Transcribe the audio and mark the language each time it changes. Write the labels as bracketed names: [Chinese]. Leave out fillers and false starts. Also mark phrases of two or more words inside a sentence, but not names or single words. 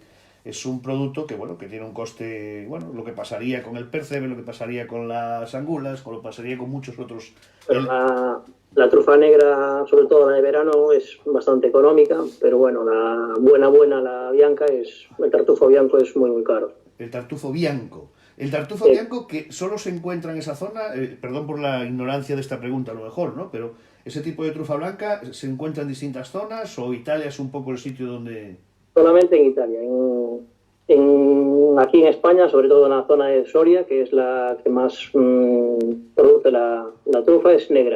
[Spanish] Es un producto que, bueno, que tiene un coste, bueno, lo que pasaría con el percebe, lo que pasaría con las angulas, o lo pasaría con muchos otros. Pero la trufa negra, sobre todo la de verano, es bastante económica, pero bueno, la buena, [Italian] la bianca, [Spanish] el [Italian] tartufo bianco [Spanish] es muy caro. El [Italian] tartufo bianco. [Spanish] El tartufo Sí. bianco que solo se encuentra en esa zona, perdón por la ignorancia de esta pregunta a lo mejor, ¿no? Pero ese tipo de trufa blanca se encuentra en distintas zonas o Italia es un poco el sitio donde... Solamente en Italia. Aquí en España, sobre todo en la zona de Soria, que es la que más produce la trufa, es negra.